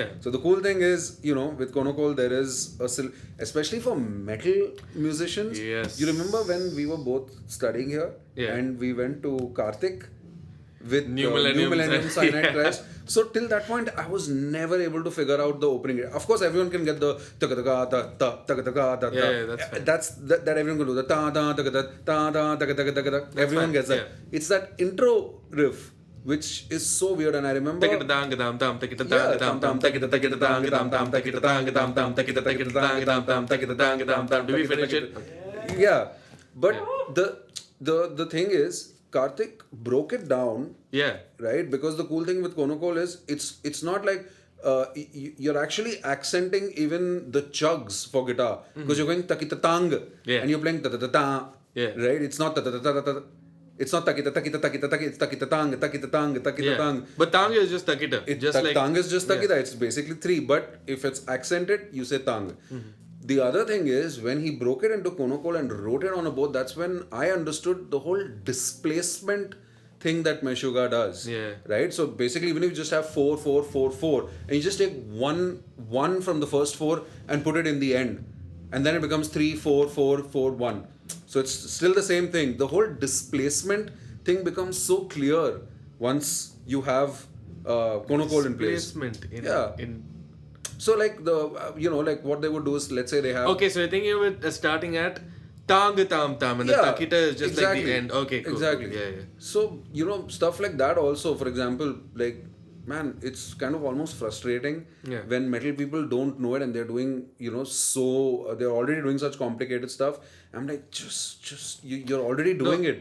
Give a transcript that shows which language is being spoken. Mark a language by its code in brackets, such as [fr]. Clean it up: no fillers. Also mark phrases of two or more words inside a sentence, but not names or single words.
[en] So the cool thing is, with konokol there is especially for metal musicians. Yes. You remember when we were both studying here and we went to Carnatic with New Millennium Cyanide Crash. So till that point, I was never able to figure out the opening. Of course, everyone can get the taka taka ta ta taka taka ta ta. That's fine. That everyone can do the ta ta taka ta ta taka taka taka. Everyone gets that. Yeah. It's that intro riff which is so weird, and I remember. Do we finish it? Yeah, but the thing is, Karthik broke it down. Yeah. Right? Because the cool thing with konokol is it's not like you're actually accenting even the chugs for guitar. Because you're going takitatang and you're playing ta-ta-ta-ta. Right? It's not ta-ta-ta-ta-ta. It's not takita-takita-takita-takita. It's takitatang, takitatang, takitatang. But tang is just takita. Tang is just takita. It's basically 3. But if it's accented, you say tang. The other thing is, when he broke it into konokol and wrote it on a board, that's when I understood the whole displacement thing that Meshuggah does. Right? So basically, even if you just have 4, 4, 4, 4, and you just take one from the first 4 and put it in the end, and then it becomes 3, 4, 4, 4, 1. So it's still the same thing. The whole displacement thing becomes so clear once you have konokol in place. So like like what they would do is, let's say they have. Okay, so you're thinking of it starting at tang tam tam, and the takita is just like the end. Okay, cool. Exactly. Yeah. So stuff like that also. For example, like, man, it's kind of almost frustrating when metal people don't know it and they're doing they're already doing such complicated stuff. I'm like, just you're already doing it.